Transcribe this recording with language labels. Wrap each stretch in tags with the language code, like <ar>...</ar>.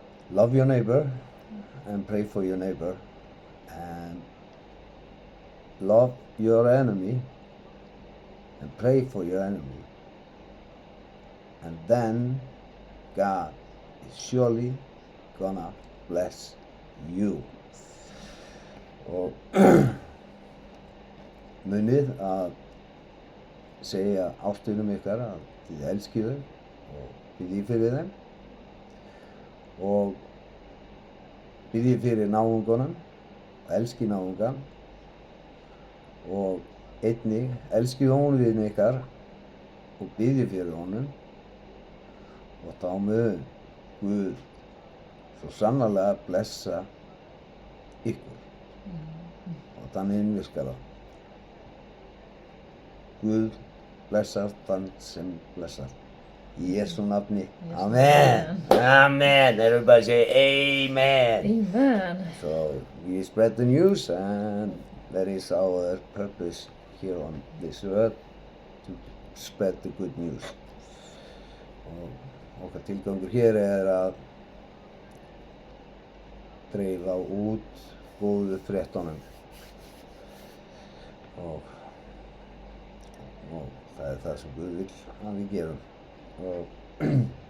<en>love your neighbor and pray for your neighbor and love your enemy and pray for your enemy, and then God is surely gonna bless you.</en> <is>Og munið að segja ástunum ykkar að þið elskið þau og biðjið fyrir þeim og biðjið fyrir náungunum og elskið náungan og einnig elskið óvinni ykkar og biðji fyrir honum og þá mun Guð svo sannarlega blessa ykkur og þannig virkar það. Guð blessar þann sem blessar. Í Jesú nafni. Amen. Amen.</is> <en>Everybody say amen. Amen. So we spread the news and that is our purpose here on this earth, to spread the good news.</en> <is>Og okkar tilgangur hér að dreifa út góðu fréttunum og það það sem Guð vill að við gerum.</is>